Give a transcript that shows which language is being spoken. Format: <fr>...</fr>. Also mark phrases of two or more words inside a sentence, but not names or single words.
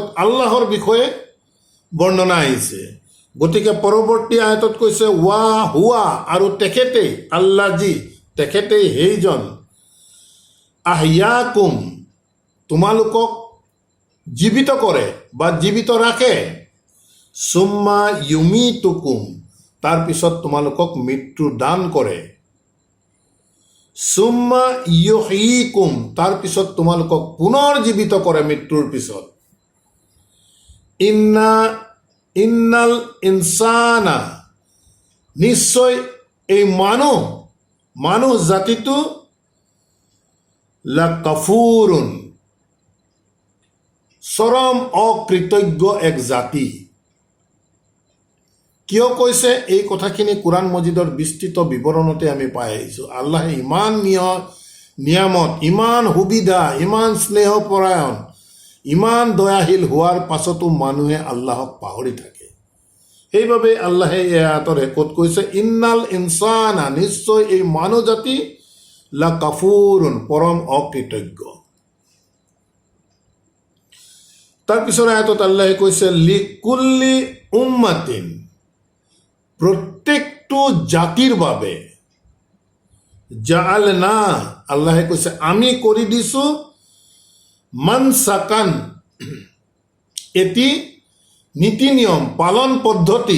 <as>আল্লাহৰ বিষয়ে বৰ্ণনা আহিছে, গতিকে পৰৱৰ্তী আয়াতত কৈছে</as> <ar>وهو,</ar> <as>আৰু তেখেতেই, আল্লাহ যি, তেখেতেই সেইজন, আহিয়াকুম, তোমালোকক জীৱিত কৰে বা জীৱিত ৰাখে,</as> <ar>ثم يميتكم,</ar> <as>তাৰপিছত তোমালোকক মৃত্যু দান কৰে,</as> <ar>ثم يحييكم,</ar> <as>তাৰপিছত তোমালোকক পুনৰ জীৱিত কৰে মৃত্যুৰ পিছত।</as> <ar>إن الإنسان,</ar> <as>নিশ্চয় এই মানুহ জাতিটো লাকাফুৰুন, চৰম অকৃতজ্ঞ এক জাতি। কিয় কৈছে এই কথাখিনি কোৰাণ মজিদৰ বিস্তৃত বিৱৰণতে আমি পাই আহিছোঁ। আল্লাহে ইমান নিয়ামত, ইমান সুবিধা, ইমান স্নেহপৰায়ণ, ইমান দয়াশীল হোৱাৰ পাছতো মানুহে আল্লাহক পাহৰি থাকে। সেইবাবে আল্লাহে এই আয়াতৰ শেষত কৈছে</as> <ar>إن الإنسان,</ar> <as>নিশ্চয় এই মানুহ জাতি লাকাফুৰুন, পৰম অকৃতজ্ঞ। তাৰপিছৰ আয়াতত আল্লাহে কৈছে</as> <ar>لكل أمة,</ar> <as>প্ৰত্যেকটো জাতিৰ বাবে, জাআলনা, আল্লাহে কৈছে আমি কৰি দিছো, মানসাকান, এটি নীতি নিয়ম, পালন পদ্ধতি।</as>